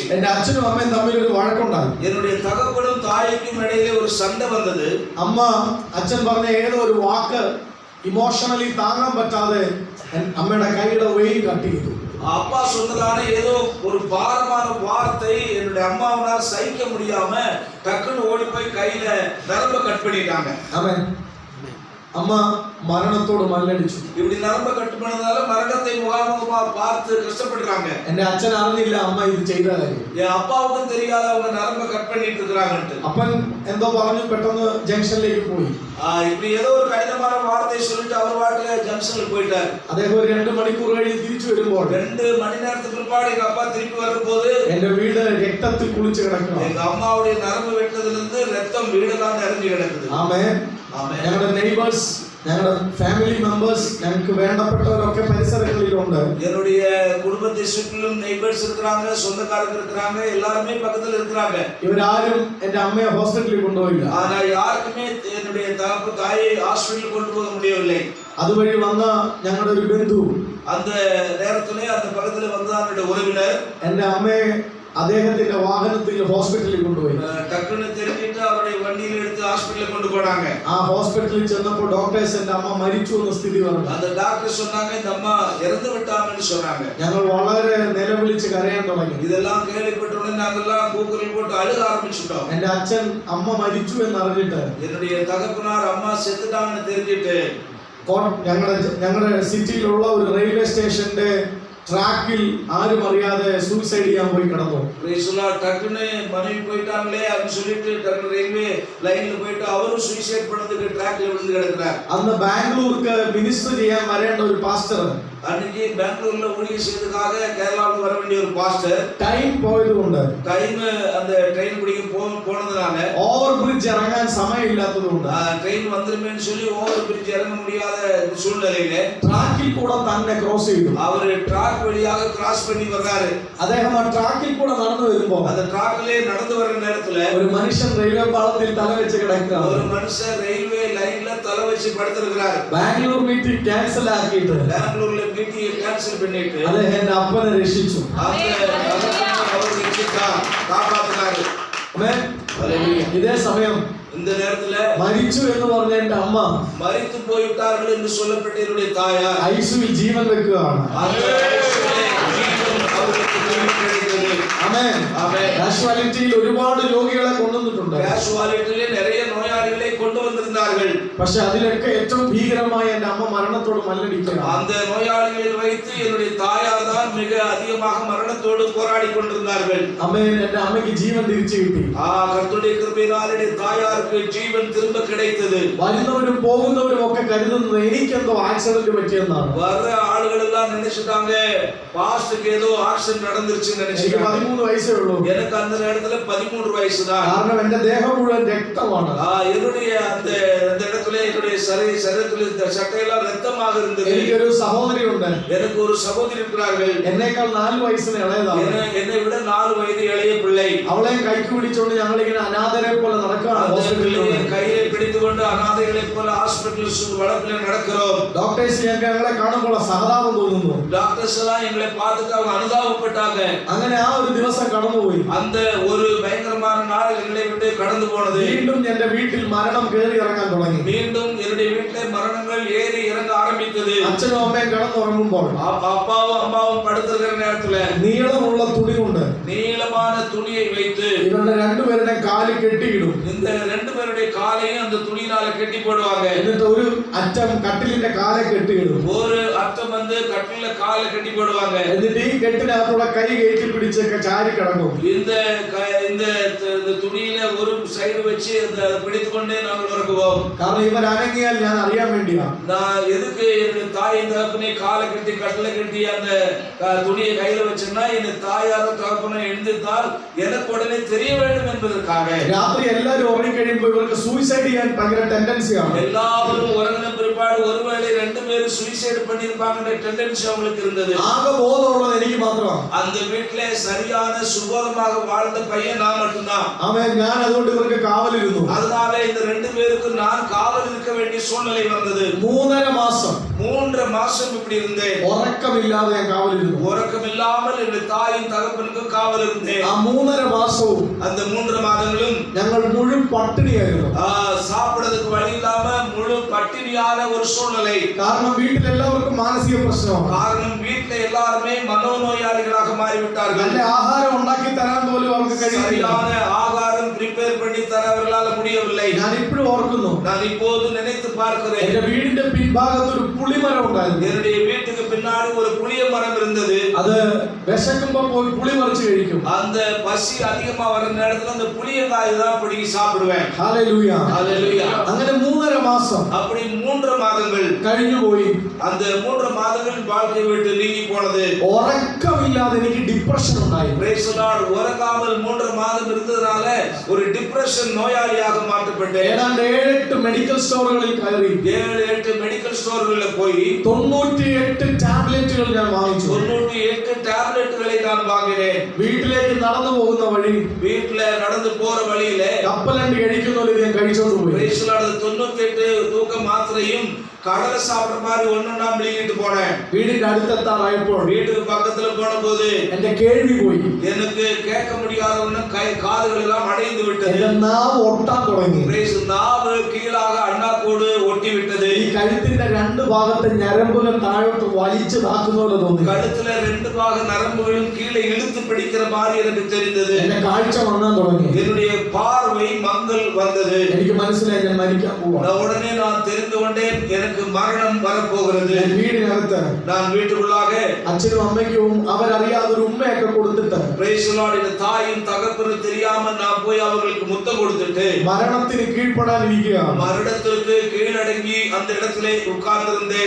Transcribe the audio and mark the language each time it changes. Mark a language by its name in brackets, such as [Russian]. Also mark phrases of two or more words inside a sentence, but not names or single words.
[Malayalam] എന്റെ അച്ഛനും അമ്മയും തമ്മിൽ ഒരു വഴക്കുണ്ടായി. [Tamil] என்னுடைய தகப்பனும் தாய்க்கும் இடையிலே ஒரு சண்டை வந்தது. [Malayalam] അച്ഛൻ പറഞ്ഞ ഏതോ ഒരു വാക്ക് ഇമോഷണലി താങ്ങാൻ പറ്റാതെ അമ്മയുടെ കൈയുടെ വെയിൽ കട്ട് ചെയ്തു. [Tamil] அப்பா சொன்னதான ஏதோ ஒரு பாரமான வார்த்தை என்னுடைய அம்மாவனால் சகிக்க முடியாம டக்குன்னு ஓடி போய் கையில நரம்ப கட் பண்ணிட்டாங்க. ஆமென். [Malayalam] അമ്മ മരണത്തോട് മല്ലടിച്ചു. [Tamil] இப்படி நரம்ப கட் பண்ணதால மரணத்தை முகாமுகமா பார்த்து கஷ்டப்படுறாங்க. [Malayalam] എന്റെ അച്ഛൻ അറിഞ്ഞില്ല അമ്മ ഇത് ചെയ്ത കാര്യം. [Tamil] என் அப்பாவுக்கும் தெரியாத அவங்க நரம்ப கட் பண்ணிட்டு இருக்காங்கன்னு. [Malayalam] അപ്പൻ എന്തോ പറഞ്ഞു പെട്ടെന്ന് ജംഗ്ഷനിലേക്ക് പോയി. [Tamil] இப்படி ஏதோ ஒரு கடினமான வார்த்தை சொல்லிட்டு அவர் வாட்டுல ஜங்ஷனுக்கு போயிட்டார். [Malayalam] അദ്ദേഹം ഒരു 2 മണിക്കൂർ കഴിഞ്ഞ് തിരിച്ചു വരുമ്പോൾ [Tamil] 2 மணி நேரத்துக்கு பிற்பாடு எங்க அப்பா திருப்பி வரும்போது [Malayalam] എന്റെ വീട് രക്തത്തിൽ കുളിച്ച് കിടക്കുന്നു. [Tamil] எங்க அம்மாவுடைய நரம்பு வெட்டதுல இருந்து ரத்தம் வீடெல்லாம் நிறைஞ்சு கிடக்குது. [Malayalam] ആമേൻ. ഞങ്ങളുടെ നെയ്ബേഴ്സ്, ഞങ്ങളുടെ [English] family members, [Malayalam] ഞങ്ങൾക്ക് വേണ്ടപ്പെട്ടവരൊക്കെ പരിസരങ്ങളിലുണ്ട്. [Tamil] என்னுடைய குடும்பத்தை சுற்றிலும் நெய்பர்ஸ் இருக்காங்க, சொந்தக்காரங்க இருக்காங்க, எல்லாரும் பக்கத்துல இருக்காங்க. [Malayalam] ഇവരാരും എന്റെ അമ്മയെ ഹോസ്പിറ്റലിൽ കൊണ്ടുപോയില്ല. [Tamil] ஆனா யாருக்குமே என்னுடைய தகப்ப தாயை ஹாஸ்பிடல் கொண்டு போக முடியவில்லை. [Malayalam] അതുവഴി വന്ന ഞങ്ങളുടെ ഒരു ബന്ധു [Tamil] அந்த நேரத்திலே அந்த பக்கத்துல வந்ததான உறவினர் [Malayalam] എന്റെ അമ്മയെ അദ്ദേഹത്തിന്റെ വാഹനത്തിൽ ഹോസ്പിറ്റലിൽ കൊണ്ടുപോയി. [Tamil] டக்குன்னு தெரிஞ்சிட்டு அவருடைய வண்டியில எடுத்து ஹாஸ்பிடல்ல கொண்டு போனாங்க. [Malayalam] ആ ഹോസ്പിറ്റലിൽ ചെന്നപ്പോൾ ഡോക്ടേഴ്സ് എന്റെ അമ്മ മരിച്ചു എന്ന സ്ഥിതി പറഞ്ഞു. [Tamil] அந்த டாக்டர் சொன்னாங்க இந்த அம்மா இறந்து விட்டாங்கன்னு சொன்னாங்க. [Malayalam] ഞങ്ങൾ വളരെ നിലവിളിച്ച് കരയാൻ തുടങ്ങി. [Tamil] இதெல்லாம் கேள்விப்பட்ட உடனே நாங்கெல்லாம் கூக்குரல் போட்டு அழுக ஆரம்பிச்சிட்டோம். [Malayalam] എന്റെ അച്ഛൻ അമ്മ മരിച്ചു എന്ന് അറിഞ്ഞിട്ട് [Tamil] என்னுடைய தகப்பனார் அம்மா செத்துட்டாங்கன்னு தெரிஞ்சிட்டு [Malayalam] ഞങ്ങളുടെ സിറ്റിയിലുള്ള ഒരു റെയിൽവേ സ്റ്റേഷന്റെ ട്രാക്കിൽ ആരും അറിയാതെ സൂയിസൈഡ് ചെയ്യാൻ പോയി കിടന്നു. [Tamil] டக்குன்னு மனைவி போயிட்டாங்களே அப்படின்னு சொல்லிட்டு டக்குன்னு ரயில்வே லைன்ல போயிட்டு அவரும் சூசைட் பண்ணதுக்கு ட்ராக்ல விழுந்து கிடக்குறார். [Malayalam] അന്ന് ബാംഗ്ലൂർക്ക് മിനിസ്റ്റർ ചെയ്യാൻ വരേണ്ട ഒരു പാസ്റ്റർ [Tamil] அன்னைக்கு பெங்களூர்ல ஊழியம் செய்யறதுக்காக கேரளாவுக்கு வர வேண்டிய ஒரு பாஸ்டர் [Malayalam] ടൈം പോയതുകൊണ്ട് [Tamil] அந்த ட்ரெயின் பிடிக்க போனதுனால [English] over bridge [Malayalam] ഇറങ്ങാൻ സമയമില്ലാത്തതുകൊണ്ട് [Tamil] ட்ரெயின் வந்துருமேன்னு சொல்லி [English] over bridge [Tamil] இறங்க முடியாத சூழ்நிலையில [Malayalam] ട്രാക്കിൽ കൂടെ തന്നെ ക്രോസ് ചെയ്തു. [Tamil] அவர் ட்ராக் வழியாக கிராஸ் பண்ணி வர்றாரு. [Malayalam] അദ്ദേഹം ആ ട്രാക്കിൽ കൂടെ നടന്നു വരുമ്പോൾ [Tamil] அந்த ட்ராக்லயே நடந்து வர நேரத்துல [Malayalam] ഒരു മനുഷ്യൻ റെയിൽവേ പാളത്തിൽ തല വെച്ച് കിടക്കുക. [Tamil] ஒரு மனுஷன் ரயில்வே லைன்ல தலை வச்சு படுத்திருக்கிறார். [Malayalam] ബാംഗ്ലൂർ [English] meeting cancel [Malayalam] ആക്കിയിട്ട് [Tamil] பெங்களூர்ல [English] meeting cancel [Tamil] பண்ணிட்டு [Malayalam] അദ്ദേഹം എന്റെ അപ്പനെ രക്ഷിച്ചു. [Tamil] அவர் ரட்சித்தார், காப்பாத்தினாரு. [Malayalam] ആമേൻ. ഇതേ സമയം [Tamil] இந்த நேரத்துல [Malayalam] മരിച്ചു എന്ന് പറഞ്ഞ എന്റെ അമ്മ [Tamil] மரித்து போய்விட்டார்கள் என்று சொல்லப்பட்ட என்னுடைய தாயார் [Malayalam] ഐസിയുവിൽ ജീവൻ വെക്കുകയാണ്. ആമേൻ. കാഷ്വാലിറ്റിയിൽ ഒരുപാട് രോഗികളെ കൊണ്ടുവന്നിട്ടുണ്ട്. [Tamil] കാഷ്വാലിറ്റിയിലെ நிறைய நோயாளிகளை கொண்டு வந்திருந்தார்கள். [Malayalam] പക്ഷേ അതിലൊക്കെ ഏറ്റവും ഭീകരമായി എന്റെ അമ്മ മരണത്തോട് മല്ലടിക്കുകയാണ്. [Tamil] அந்த நோயாளிகளில் வைத்து என்னுடைய தாயார் தான் மிக அதிகமாக மரணத்தோடு போராடி கொண்டிருந்தார்கள். [Malayalam] ആമേൻ. എന്റെ അമ്മയ്ക്ക് ജീവൻ തിരിച്ചു കിട്ടി. [Tamil] கர்த்தருடைய கிருபையினால் என்னுடைய தாயாருக்கு ஜீவன் திரும்ப கிடைத்தது. [Malayalam] വരുന്നവരും പോകുന്നവരും ഒക്കെ കരുതുന്നത് എനിക്കെന്തോ ആക്സിഡന്റ് പറ്റിയെന്നാണ്. [Tamil] வர்ற ஆளுகள் எல்லாம் நினைச்சிட்டாங்க பாஸ்டருக்கு ஏதோ ஆக்சிடென்ட் நடந்துருச்சுன்னு நினைச்சிட்டாங்க. [Malayalam] 13 வயசே ഉള്ളൂ. [Tamil] எனக்கு அந்த நேரத்துல 13 வயசு தான். [Malayalam] കാരണം എന്റെ ദേഹം മുഴുവൻ രക്തമാണ്. [Tamil] என்னுடைய அந்த இடத்துல என்னுடைய சரீரத்துல சட்டையெல்லாம் ரத்தமாக இருந்தது. [Malayalam] എനിക്കൊരു സഹോദരി ഉണ്ട്. [Tamil] எனக்கு ஒரு சகோதரி இருக்கிறார்கள். [Malayalam] എന്നേക്കാൾ 4 വയസ്സിന് ഇളയതാണ്. [Tamil] என்னை விட 4 വയது இளைய பிள்ளை. [Malayalam] അവളെയും കൈക്ക് പിടിച്ചുകൊണ്ട് ഞങ്ങൾ ഇങ്ങനെ അനാഥരെ പോലെ നടക്കുകയാണ്. [Tamil] கையை பிடித்துக்கொண்டு அனாதைகளை போல ஹாஸ்பிடல் வளப்பில் நடக்கிறோம். [Malayalam] ഡോക്ടേഴ്സ് ഞങ്ങളെ കാണുമ്പോൾ സഹതാപം തോന്നുന്നു. [Tamil] டாக்டர்ஸ் எல்லாம் எங்களை பார்த்துட்டு அவங்க அனுதாபப்பட்டாங்க. [Malayalam] അങ്ങനെ ആ ഒരു ദിവസം കടന്നുപോയി. [Tamil] அந்த ஒரு பயங்கரமான நாள் எங்களை விட்டு கடந்து போனது. [Malayalam] വീണ്ടും എന്റെ വീട്ടിൽ മരണം കേറി ഇറങ്ങാൻ തുടങ്ങി. [Tamil] மீண்டும் என்னுடைய வீட்டிலே மரணங்கள் ஏறி இறங்க ஆரம்பித்தது. [Malayalam] അച്ഛനും അമ്മയും കിടന്നുറങ്ങുമ്പോൾ [Tamil] அப்பாவும் அம்மாவும் படுத்திருக்கிற நேரத்துல [Malayalam] നീളമുള്ള തുണി കൊണ്ട് [Tamil] நீளமான துணியை வைத்து [Malayalam] ഇവരുടെ രണ്ടുപേരുടെ കാല് കെട്ടിയിടും. [Tamil] இந்த 2 பேருடைய காலையும் அந்த துணியினால கட்டி போடுவாங்க. [Malayalam] എന്നിട്ട് ഒരു അറ്റം കട്ടിലിന്റെ കാലെ കെട്ടിയിടും. [Tamil] ஒரு அர்த்தம் வந்து கட்டில காலை கட்டி போடுவாங்க. [Malayalam] എന്നിട്ട് ഈ കെട്ടിനകത്തൂടെ കൈ കയറ്റി പിടിച്ചൊക്കെ ചാരി കിടക്കും. [Tamil] இந்த துணியில ஒரு சைடு வச்சு அந்த பிடித்துக்கொண்டே நாங்கள் உறங்குவோம். [Malayalam] കാരണം ഇവർ അനങ്ങിയാൽ ഞാൻ അറിയാൻ വേണ്ടിയാ. [Tamil] நான் எதுக்கு என்னுடைய தாயின் தகப்பனை காலை கட்டி கட்டில கட்டி அந்த துணியை கையில வச்சேன்னா என் தாயார தகப்பனை எழுந்திருந்தால் எனக்கு உடனே தெரிய வேண்டும் என்பதற்காக. [Malayalam] രാത്രി എല്ലാവരും ഉറങ്ങി കഴിയുമ്പോൾ ഇവർക്ക് സൂയിസൈഡ് ചെയ്യാൻ ഭയങ്കര ടെൻഡൻസിയാണ്. [Tamil] எல்லாரும் உறங்கின பிறகு பிற்பாடு ஒருவேளை 2 பேரும் சூசைட் பண்ணிருப்பாங்கன்ற டெண்டன்சி அவங்களுக்கு இருந்தது. [Malayalam] ആകെ ബോധമുള്ളത് എനിക്ക് മാത്രമാണ്. [Tamil] அந்த வீட்ல சரியான சுபோதமாக வாழ்ந்த பையன் நான் மட்டும்தான். [Malayalam] അവൻ ഞാൻ അതുകൊണ്ട് ഇവർക്ക് കാവലിരുന്നു. [Tamil] அதனால இந்த 2 பேருக்கு நான் காவல் இருக்க வேண்டிய சூழ்நிலை வந்தது. [Malayalam] 3.5 മാസം [Tamil] 3 மாசம் இப்படி இருந்தேன். [Malayalam] ഉറക്കമില്ലാതെ ഞാൻ കാവലിരുന്നു. [Tamil] உறக்கம் இல்லாமல் என் தாயின் தகப்பனுக்கும் காவல் இருந்தேன். [Malayalam] ആ 3.5 മാസവും [Tamil] அந்த 3 மாதங்களும் [Malayalam] ഞങ്ങൾ മുഴുവൻ പട്ടിണിയായിരുന്നു. [Tamil] சாப்பிடுறதுக்கு வழி இல்லாம முழு பட்டினியான ஒரு சூழ்நிலை. [Malayalam] കാരണം വീട്ടിൽ എല്ലാവർക്കും മാനസിക പ്രശ്നമാണ്. [Tamil] காரணம் வீட்ல எல்லாருமே மனோநோயாளிகளாக மாறிவிட்டார்கள். [Malayalam] നല്ല ആഹാരം ഉണ്ടാക്കി തരാൻ പോലും അവർക്ക് കഴിയില്ല. [Tamil] சரியான ஆகாரம் பிரிப்பேர் பண்ணி தர அவர்களால முடியவில்லை. [Malayalam] ഞാൻ ഇപ്പോഴും ഓർക്കുന്നു. [Tamil] நான் இப்போது நினைத்து பார்க்கிறேன். [Malayalam] എന്റെ വീടിന്റെ പിൻഭാഗത്ത് ഒരു പുളിമരം ഉണ്ടായിരുന്നു. [Tamil] என்னுடைய வீட்டுக்கு பின்னாடி ஒரு புளிய மரம் இருந்தது. [Malayalam] അത് വിശക്കുമ്പോൾ പോയി പുളി പറിച്ച് കഴിക്കും. [Tamil] அந்த பசி அதிகமா வர நேரத்துல அந்த புளியங்காய் தான் பிடிங்கி சாப்பிடுவேன். [Malayalam] ഹല്ലേലൂയ. [Tamil] ஹல்லேலூயா. [Malayalam] അങ്ങനെ 3.5 മാസം [Tamil] அப்படி 3 மாதங்கள் [Malayalam] കഴിഞ്ഞു പോയി. [Tamil] அந்த 3 மாதங்கள் வாழ்க்கை விட்டு நீங்கி போனது. [Malayalam] ഉറക്കമില്ലാതെ എനിക്ക് ഡിപ്രഷൻ ഉണ്ടായി. [English] Praise the Lord. [Tamil] உறங்காமல் 3 மாதம் இருந்ததனால ஒரு டிப்ரஷன் நோயாளியாக மாற்றப்பட்டேன். [Malayalam] ഏതാണ്ട് 7-8 [English] medical stores [Malayalam] കയറി [Tamil] 7-8 [English] medical stores [Tamil] போய் [Malayalam] 98 ടാബ്ലറ്റുകൾ ഞാൻ വാങ്ങിച്ചു. [Tamil] 98 ടാബ്ലറ്റുகளை நான் வாங்கினேன். [Malayalam] വീട്ടിലേക്ക് നടന്നു പോകുന്ന വഴി [Tamil] வீட்ல நடந்து போற வழியில [Malayalam] കപ്പലണ്ടി കഴിക്കുന്ന ഞാൻ കഴിച്ചോണ്ട് പോയി. [English] Praise the Lord. [Tamil] 98 தூக்க மாத்திரையும் கடலை சாப்பிடுற மாதிரி ஒண்ணா விழுங்கிட்டு போனேன். [Malayalam] വീടിന്റെ അടുത്തെത്താറായപ്പോൾ [Tamil] வீட்டுக்கு பக்கத்துல போன போது [Malayalam] എന്റെ കേൾവി പോയി. [Tamil] எனக்கு கேட்க முடியாத ஒண்ணு காதுகள் எல்லாம் அடைந்து விட்டது. [Malayalam] എന്റെ നാവ് ഒട്ടാൻ തുടങ്ങി. [Tamil] நாவு கீழாக அண்ணாக்கோடு ஒட்டி விட்டது. [Malayalam] ഈ കഴുത്തിന്റെ 2 ഭാഗത്തെ ഞരമ്പുകൾ താഴോട്ട് വലിച്ചു താക്കുന്ന പോലെ തോന്നി. [Tamil] கழுத்துல 2 பாக நரம்புகளும் கீழே இழுத்து பிடிக்கிற மாதிரி எனக்கு தெரிந்தது. [Malayalam] എന്റെ കാഴ്ച വന്നാൻ തുടങ്ങി. [Tamil] என்னுடைய பார்வை மங்கல் வந்தது. [Malayalam] എനിക്ക് മനസ്സിലായി ഞാൻ മരിക്കാൻ പോവാ. [Tamil] உடனே நான் தெரிந்து கொண்டேன் எனக்கு மரணம் வரப்போகிறது. [Malayalam] വീടിനകത്ത് [Tamil] நான் வீட்டுக்குள்ளாக [Malayalam] അച്ഛനും അമ്മയ്ക്കും അവരറിയാതെ ഒരു ഉമ്മയൊക്കെ കൊടുത്തിട്ട് [English] Praise the Lord. [Tamil] இந்த தாயும் தகப்பனும் தெரியாம நான் போய் அவர்களுக்கு முத்தம் கொடுத்துட்டு [Malayalam] മരണത്തിന് കീഴ്പ്പെടാനിരിക്കുകയാണ്. [Tamil] மரணத்திற்கு கீழடங்கி அந்த இடத்திலே உட்கார்ந்திருந்தேன்.